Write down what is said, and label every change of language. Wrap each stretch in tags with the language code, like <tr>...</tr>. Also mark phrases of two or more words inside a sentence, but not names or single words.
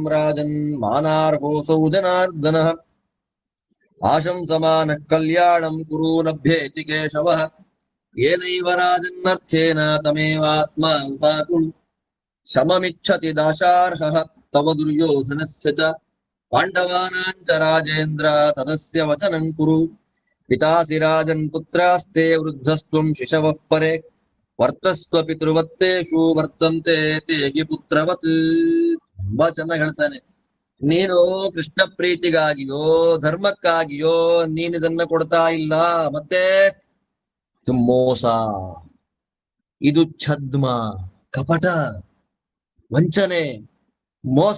<sa>ರಾಜನ್ ಮಾನಾರ್ಹೋಸೌ ಜನಾರ್ದನಃ ಆಶಂಸಮಾನಃ ಕಲ್ಯಾಣಂ ಕುರೂನಭ್ಯೇತಿ ಕೇಶವಃ ಏನೈವ ರಾಜನ್ನರ್ಥೇನ ತಮೇವಾತ್ಮಾ ಉಪಾಕು ಶಮಮಿಚ್ಛತಿ ದಾಶಾರ್ಹಃ ತವ ದುರ್ಯೋಧನಸ್ಯ ಚ ಪಾಂಡವಾನಾಂ ಚ ರಾಜೇಂದ್ರ ತದಸ್ಯ ವಚನಂ ಕುರು ಪಿತಾಸಿ ರಾಜನ್ ಪುತ್ರಾಸ್ತೆ ವೃದ್ಧಸ್ತ್ವಂ ಶಿಶವಃ ಪರೆ ವರ್ತಸ್ವ ಪಿತೃವತ್ತೇಷು ವರ್ತಂತೆ ತೇಗಿ ಪುತ್ರವತ್.</sa> <kn>ತುಂಬಾ ಚೆನ್ನಾಗಿ ಹೇಳ್ತಾನೆ. ನೀನು ಕೃಷ್ಣ ಪ್ರೀತಿಗಾಗಿಯೋ ಧರ್ಮಕ್ಕಾಗಿಯೋ ನೀನಿದನ್ನ ಕೊಡ್ತಾ ಇಲ್ಲ. ಮತ್ತೆ ಇದು ಮೋಸ, ಇದು ಛದ್ಮ, ಕಪಟ, ವಂಚನೆ, ಮೋಸ.</kn>